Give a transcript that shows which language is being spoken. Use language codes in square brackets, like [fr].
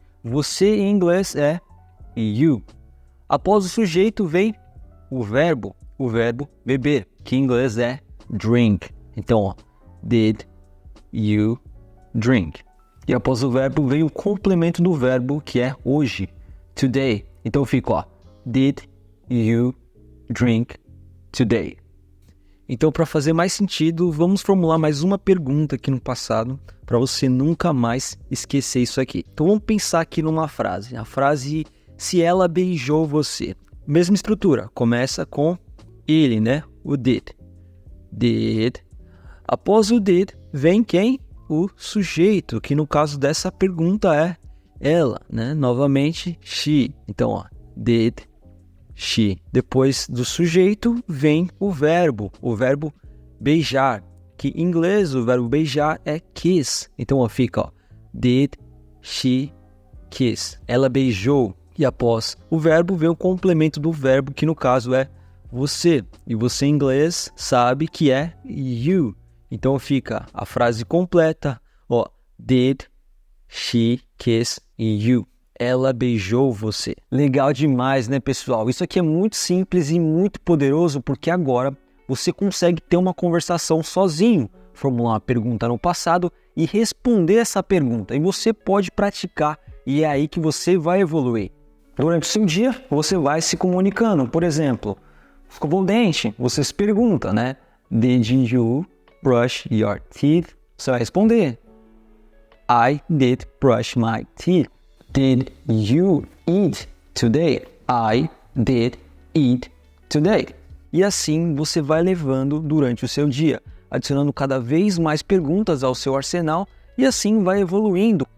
[pt] Você em inglês é you. Após o sujeito vem o verbo beber, que em inglês é drink. Então, ó, [en] did you drink? [pt] E após o verbo vem o complemento do verbo, que é hoje, today. Então fica, ó, [en] did you drink today? [pt] Então, para fazer mais sentido, vamos formular mais uma pergunta aqui no passado, para você nunca mais esquecer isso aqui. Então, vamos pensar aqui numa frase. A frase, se ela beijou você. Mesma estrutura, começa com ele, né? O did. Did. Após o did, vem quem? O sujeito, que no caso dessa pergunta é ela, né? Novamente, she. Então, ó, did she. Depois do sujeito vem o verbo beijar, que em inglês o verbo beijar é kiss. Então, ó, fica, ó, [en] did she kiss? [pt] Ela beijou. E após o verbo vem o complemento do verbo, que no caso é você. E você em inglês sabe que é you. Então fica a frase completa, ó, [en] did she kiss you? [pt] Ela beijou você. Legal demais, né, pessoal? Isso aqui é muito simples e muito poderoso, porque agora você consegue ter uma conversação sozinho, formular uma pergunta no passado e responder essa pergunta. E você pode praticar, e é aí que você vai evoluir. Durante o seu dia, você vai se comunicando. Por exemplo, escovou o dente, você se pergunta, né? [en] Did you brush your teeth? [pt] Você vai responder, [en] I did brush my teeth. Did you eat today? I did eat today. [pt] E assim você vai levando durante o seu dia, adicionando cada vez mais perguntas ao seu arsenal e assim vai evoluindo.